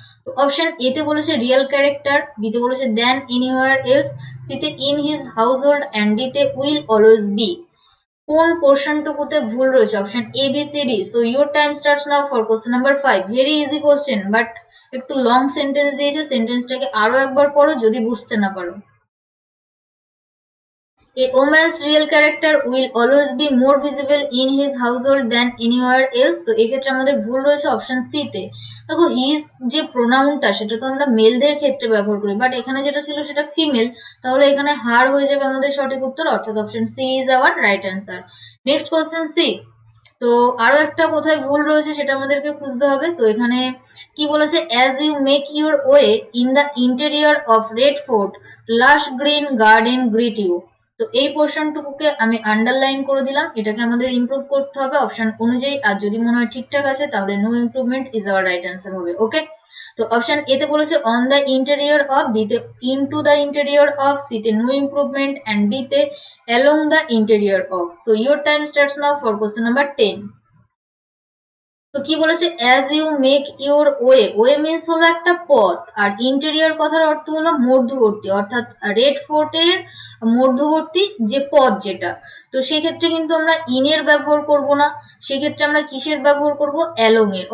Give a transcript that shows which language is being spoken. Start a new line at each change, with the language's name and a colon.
Bangla: তো option A তে বলেছে রিয়েল ক্যারেক্টার, বি তে বলেছে দেন এনিহোয়ার এলস, সি তে in his household and D তে উইল অলওয়েজ বি। কোন পোর্শনটুকুতে ভুল রয়েছে? Option A B C D.
English: So your time starts now for question number 5।
Bangla: Very easy question, but একটু long sentence দিয়েছে, সেন্টেন্সটাকে আরো একবার পড়ো যদি বুঝতে না পারো।
English: A woman's real character will always be more visible in his household than anywhere else.
Bangla: তো এক্ষেত্রে আমাদের ভুল রয়েছে অপশন সি তে। দেখো হিজ যে প্রোনাউনটা সেটা তো আমরা মেলদের ক্ষেত্রে ব্যবহার করি, বাট এখানে যেটা ছিল সেটা ফিমেল, তাহলে এখানে হার হয়ে যাবে আমাদের সঠিক উত্তর, অর্থাৎ option C is our right answer. Next question 6। তো আরো একটা কোথায় ভুল রয়েছে সেটা আমাদেরকে খুঁজতে হবে। তো এখানে কি বলেছে?
English: As you make your way in the interior of Red Fort lush green garden greet you.
Bangla: তো এই পোর্শনটুকুকে আমি আন্ডারলাইন করে দিলাম, এটাকে আমাদের ইমপ্রুভ করতে হবে অপশন অনুযায়ী, আর যদি মনে হয় ঠিকঠাক আছে তাহলে no improvement is our right answer হবে। ওকে, তো অপশন এ তে বলেছে on the interior of, B তে into the interior of, C তে নো ইমপ্রুভমেন্ট অ্যান্ড ডি তে
English: along the interior of. So your time starts now for question number 10.
Bangla: তো কি বলেছে? As you make your way, way means হলো একটা পথ, আর interior কথার অর্থ হলো মধ্যবর্তী, অর্থাৎ রেড ফোর্টের মধ্যবর্তী যে পথ যেটা। তো সেক্ষেত্রে কিন্তু আমরা ইনের ব্যবহার করব না, সেক্ষেত্রে আমরা কিসের ব্যবহার করব? অ্যালং এর।